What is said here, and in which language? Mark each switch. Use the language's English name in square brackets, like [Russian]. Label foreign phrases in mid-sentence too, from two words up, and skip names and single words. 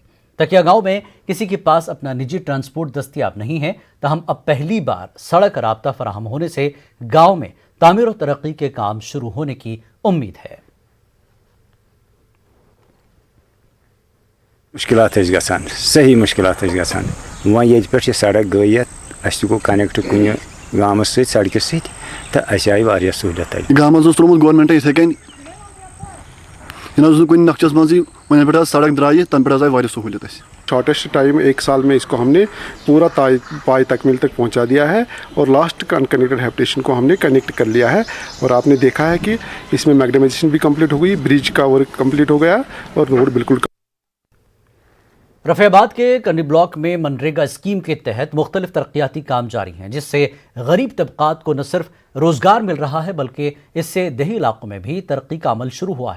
[Urdu] تکیہ گاؤں میں کسی کے پاس اپنا نجی ٹرانسپورٹ دستیاب نہیں ہے, تاہم اب پہلی بار سڑک رابطہ فراہم ہونے سے گاؤں میں تعمیر و ترقی کے کام شروع ہونے کی امید ہے. [Kashmiri] مشکلات گژھان صحیح مشکلات گژھان وۄنۍ ییٚتہِ پٮ۪ٹھ یہِ سڑک گٔیِتھ اَسہِ تہِ گوٚو کَنٮ۪کٹ کُنہِ گامَس سۭتۍ سڑکہِ سۭتۍ تہٕ اَسہِ آیہِ واریاہ سہوٗلیت اَتہِ. گامَس اوس ترٛوومُت گورمٮ۪نٛٹَن یِتھَے کٔنۍ یہِ نہ حظ اوس نہٕ کُنہِ نقشَس منٛزٕے وۄنۍ پٮ۪ٹھ حظ سڑک درٛایہِ تَنہٕ پٮ۪ٹھ حظ آیہِ واریاہ سہوٗلیت اَسہِ. [English] shortest time [Urdu] 1 سال میں اس کو ہم نے پورا پائے تکمیل تک پہنچا دیا ہے اور [English] last connected habitation [Urdu] کو ہم نے کنیکٹ کر لیا ہے اور آپ نے دیکھا ہے کہ اس میں میگڈمائزیشن بھی کمپلیٹ ہو گئی, برج کا ورک کمپلیٹ ہو گیا اور روڈ بالکل. رفیع آباد کے کنڈی بلاک میں منریگا اسکیم کے تحت مختلف ترقیاتی کام جاری ہیں, جس سے غریب طبقات کو نہ صرف روزگار مل رہا ہے بلکہ اس سے دیہی علاقوں میں بھی ترقی کا عمل شروع ہوا ہے.